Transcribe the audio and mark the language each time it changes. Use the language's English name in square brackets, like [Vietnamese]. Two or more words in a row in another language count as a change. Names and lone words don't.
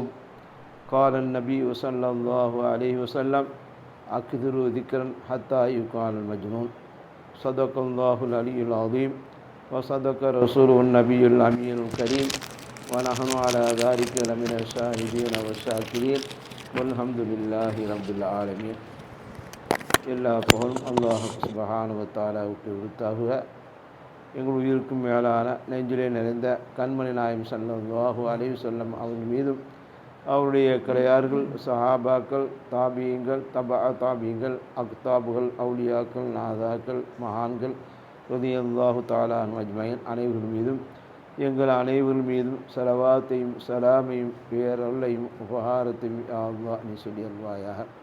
[Arabic] قال النبي صلى الله عليه وسلم أكثروا ذكرا حتى يقال المجنون. صدق الله العلي العظيم وصدق رسوله النبي الأمين الكريم ونحن على ذلك لمن الشاهدين والشاكرين والحمد لله رب العالمين. [Tamil] எல்லா புகழும் அல்லாஹ் [Arabic] سبحانه وتعالى [Tamil] உரித்தாகுக. எங்கள் உயிருக்கும் மேலான நெஞ்சிலே நிறைந்த கண்மணி நாயம் [Arabic] صلى الله عليه وسلم [Tamil] அவர்கள் மீதும் அவருடைய கிளையார்கள் சஹாபாக்கள் தாபீங்கள் தாபீங்கள் அக்தாபுகள் அவுலியாக்கள் நாதாக்கள் மகான்கள் [Arabic] رضي الله تعالى عنهم أجمعين [Tamil] அனைவர்கள் மீதும் எங்கள் அனைவர்கள் மீதும் ஸலவாத்தையும் சலாமையும் பேரருளையும் உபகாரத்தையும் [Arabic] يا الله [Tamil] நீ சொல்லி அல்வாயாக.